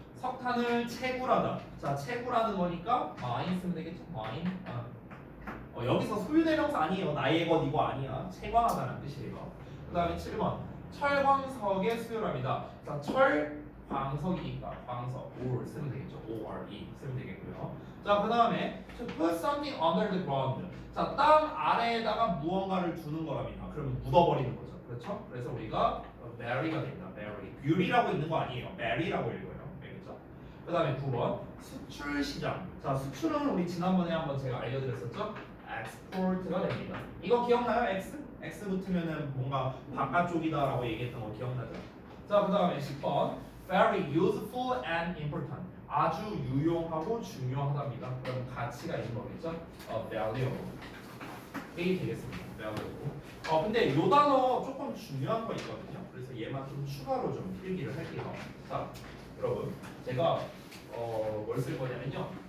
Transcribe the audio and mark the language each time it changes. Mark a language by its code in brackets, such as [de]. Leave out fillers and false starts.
[ko] 석탄을 채굴하다. 자, 채굴하는 거니까 mine 쓰면 되겠죠? [en] mine. [ko] 여기서 소유대명사 아니에요. 나의 것 이거 아니야. 채광하다는 뜻이에요. 그 다음에 7번. 철광석의 수요랍니다. 자, 철광석이니까 광석 ore 쓰면 되겠죠. ore 쓰면 되겠고요. [en] 자, 그 다음에 to put something under the ground. [ko] 자, 땅 아래에다가 무언가를 두는 거랍니다. 그러면 묻어버리는 거죠. 그렇죠? 그래서 우리가 bury가 됩니다. [en] bury. [ko] bury라고 있는 거 아니에요. bury라고 읽어요. 알겠죠? 그 다음에 9번. 수출 시장. 자, 수출은 우리 지난번에 한번 제가 알려드렸었죠? export가 됩니다. 이거 기억나요? X? X 붙으면은 뭔가 바깥쪽이다라고 얘기했던 거 기억나죠? 자, 그 다음에 10번. [en] very useful and important. [ko] 아주 유용하고 중요하답니다. 그럼 가치가 있는 거겠죠? [en] valuable. [ko] 이게 되겠습니다. [en] valuable. [ko] 근데 요 단어 조금 중요한 거 있거든요. 그래서 얘만 좀 추가로 좀 필기를 할게요. 자, 여러분, 제가 뭘 쓸 거냐면요.